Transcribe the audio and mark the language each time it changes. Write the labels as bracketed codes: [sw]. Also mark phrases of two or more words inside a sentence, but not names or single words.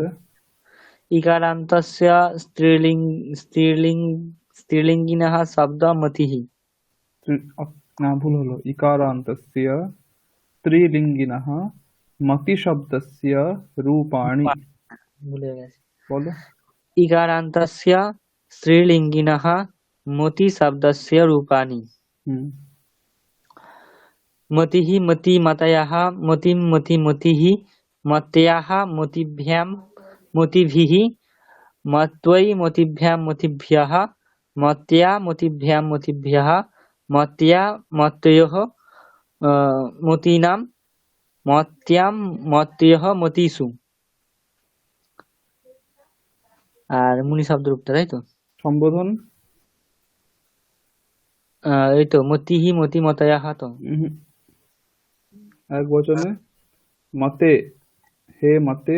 [sa] ইকারান্তস্য স্ত্রীলিঙ্গিনः শব্দ মতিহি। [bn] না, ভুল হলো। [sa] ইকারান্তস্য স্ত্রীলিঙ্গিনः মতি শব্দস্য রূপাণি। [bn] ভুলে গেছি। বলো। [sa] ইকারান্তস্য স্ত্রীলিঙ্গিনः মতি শব্দস্য রূপাণি। মতিহি মতি মতয়ः মতিম মতি মতিঃ মত্যাः মতিভ্যাম মতিভিঃ মত্বৈ মতিভ্যাম মতিভ্যः মত্য়া মতিভ্যাম মতিভ্যः মত্য়া মত্তয়োঃ মতীনাম মত্যাম মত্তয়োঃ মতিষু। [bn] আর মুনি শব্দরূপটা, তাই তো? [sa] সম্বোধন [bn] এই তো [sa] মতিহি মতি মতয়ः। তো এক বচনে মতে, হে মতে,